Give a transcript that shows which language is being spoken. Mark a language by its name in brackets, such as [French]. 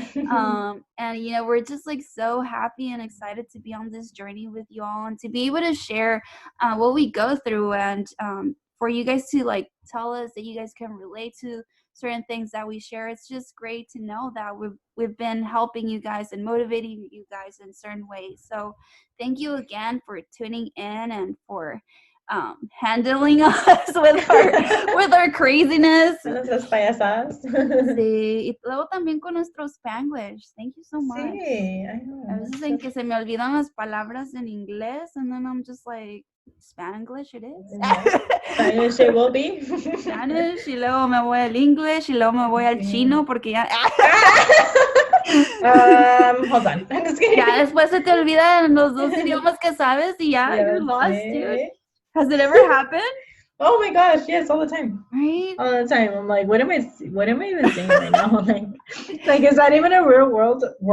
[English] And, you know, we're just, like, so happy and excited to be on this journey with you all, and to be able to share what we go through, and for you guys to, like, tell us that you guys can relate to certain things that we share. It's just great to know that we've been helping you guys and motivating you guys in certain ways. So thank you again for tuning in, and for handling us with our craziness. [Spanish] Nuestras payasadas. Sí, y luego también con nuestro Spanglish. [English] Thank you so much. [Spanish] Sí, [English] I know. [Spanish] A veces en que se me olvidan las palabras en inglés, [English] and then I'm just like, Spanglish it is. Spanish it will be. [Spanish] Spanish, y luego me voy al English, y luego me voy al chino, porque ya... [English] Hold on. I'm just kidding. [Spanish] Ya después se te olvidan los dos idiomas que sabes y ya, [English] you're lost, dude. Has it ever happened? Oh my gosh, yes, all the time. Right? All the time. I'm like, what am I even saying right now? Like, is that even a real world?